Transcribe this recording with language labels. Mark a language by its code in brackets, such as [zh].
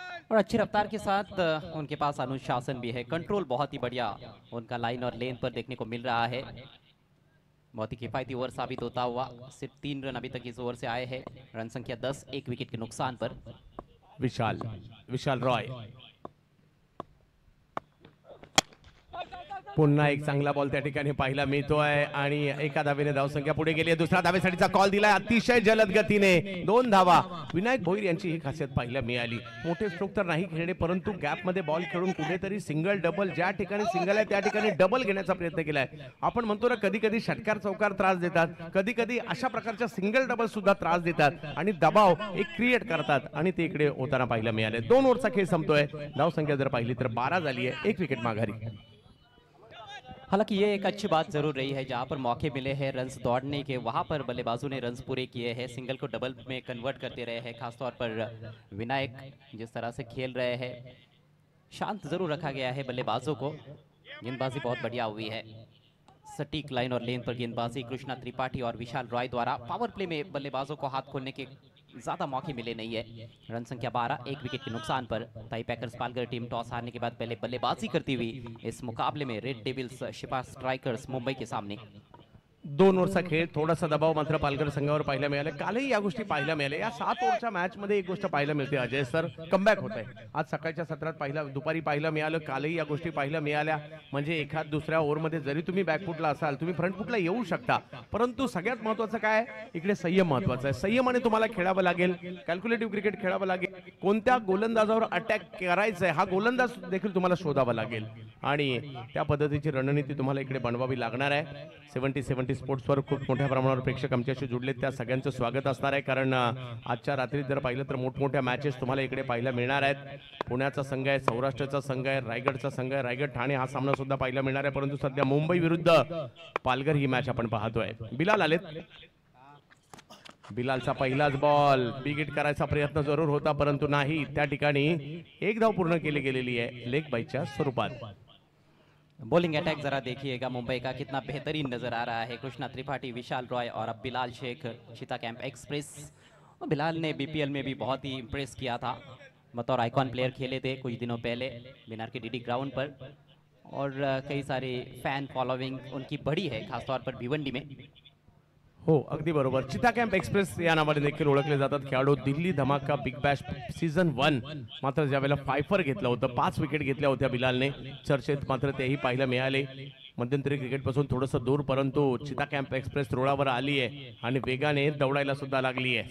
[hi] और अच्छी रफ्तार के साथ उनके पास अनुशासन भी है, कंट्रोल बहुत ही बढ़िया उनका लाइन और लेन पर देखने को मिल रहा है। बहुत ही किफायती ओवर साबित होता हुआ। सिर्फ 3 रन अभी तक इस ओवर से आए हैं। रन संख्या 10, 1 विकेट के नुकसान पर। [mr] विशाल रॉय पुन्हा एक चांगला बॉल त्या ठिकाणी पाहायला मिळतोय आणि एका धावेने धावसंख्या पुढे गेली आहे. दुसऱ्या धावेसाठीचा कॉल दिलाय अतिशय जलद गतीने 2 धावा. विनायक भोईर यांची ही खासियत पाहायला मिळाली. मोठे स्ट्रोक तर नाही खेळणे, परंतु गॅप मध्ये बॉल खेळून कुठेतरी सिंगल डबल, ज्या ठिकाणी सिंगल आहे त्या ठिकाणी डबल घेण्याचा प्रयत्न केलाय. आपण म्हणतो ना कधी कधी षटकार चौकार त्रास देतात, कधी कधी अशा प्रकारच्या सिंगल डबल सुद्धा त्रास देतात आणि दबाव एक क्रिएट करतात आणि ते इकडे होताना पाहायला मिळाले. 2 ओव्हरचा खेळ संपतोय. धावसंख्या जर पाहिली तर 12 झाली आहे. 1 विकेट माघारी. [hi] हालांकि ये एक अच्छी बात जरूर रही है, जहां पर मौके मिले हैं रन्स दौड़ने के, वहां पर बल्लेबाजों ने रन्स पूरे किए हैं, सिंगल को डबल में कन्वर्ट करते रहे हैं। खासतौर पर विनायक जिस तरह से खेल रहे हैं, शांत जरूर रखा गया है बल्लेबाजों को। गेंदबाजी बहुत बढ़िया हुई है, सटीक लाइन और लेन पर गेंदबाजी कृष्णा त्रिपाठी और विशाल रॉय द्वारा। पावर प्ले में बल्लेबाजों को हाथ खोलने के ज्यादा मौके मिले नहीं है। रन संख्या 12, 1 विकेट के नुकसान पर। ताई पैकर्स पालघर टीम टॉस हारने के बाद पहले बल्लेबाजी करती हुई इस मुकाबले में red devils Shifa strikers Mumbai के सामने। [mr] 2 ओव्हरचा खेळ, थोडासा दबाव मात्र पालघर संघावर पाहायला मिळाला. कालही या गोष्टी पाहायला मिळाल्या. या 7 ओव्हरच्या मॅच मध्ये एक गोष्ट पाहायला मिळते अजय सर, कमबॅक होत आहे. आज सकाळच्या सत्रात दुपारी पाहायला मिळालं, कालही या गोष्टी पाहायला मिळाल्या. म्हणजे एखाद दुसऱ्या ओव्हरमध्ये जरी तुम्ही बॅकफुटला असाल, तुम्ही फ्रंटफुटला येऊ शकता, परंतु सगळ्यात महत्वाचं काय, इकडे संयम महत्वाचा आहे. संयमाने तुम्हाला खेळावं लागेल, कॅल्क्युलेटिव्ह क्रिकेट खेळावं लागेल. कोणत्या गोलंदाजावर अटॅक करायचा आहे हा गोलंदाज देखील तुम्हाला शोधावा लागेल आणि त्या पद्धतीची रणनीती तुम्हाला इकडे बनवावी लागणार आहे. 70 स्पोर्ट्सवर खूप मोठ्या प्रमाणावर प्रेक्षक आमच्याशी जुडलेत, त्या सगळ्यांचं स्वागत असणार आहे. कारण आजच्या रात्री जर पाहिलं तर मोठमोठ्या मॅचेस तुम्हाला इकडे पाहायला मिळणार आहेत. पुण्याचा संघ आहे, सौराष्ट्राचा संघ आहे, रायगडचा संघ आहे, रायगड ठाणे हा सामना सुद्धा पाहायला मिळणार आहे. परंतु सध्या मुंबई विरुद्ध पालघर ही मॅच आपण पाहतोय. बिलाल आलेत. बिलालचा पहिलाच बॉल, बिग हिट करायचा प्रयत्न जरूर होता, परंतु नाही. त्या ठिकाणी 1 धाव पूर्ण केली गेलेली आहे लेग बाईच्या स्वरूपात. [hi] बॉलिंग अटैक जरा देखिएगा मुंबई का कितना बेहतरीन नजर आ रहा है। कृष्णा त्रिपाठी, विशाल रॉय और अब बिलाल शेख, चीता कैंप एक्सप्रेस। बिलाल ने बीपीएल में भी बहुत ही इम्प्रेस किया था, बतौर आइकॉन प्लेयर खेले थे कुछ दिनों पहले बिनार के डीडी ग्राउंड पर, और कई सारे फैन फॉलोइंग उनकी बड़ी है, खासतौर पर भिवंडी में। [mr] हो, अगदी बरोबर. चिता कॅम्प एक्सप्रेस या नावाने देखील ओळखले जातात खेळाडू. दिल्ली धमाका बिग बॅश सीझन 1 मात्र ज्यावेळेला फायफर घेतलं होतं, 5 विकेट घेतल्या होत्या बिलालने, चर्चेत मात्र तेही पाहायला मिळाले. मध्यंतरी क्रिकेटपासून थोडंसं दूर, परंतु चिता कॅम्प एक्सप्रेस रुळावर आली आहे आणि वेगाने दौडायला सुद्धा लागली आहे.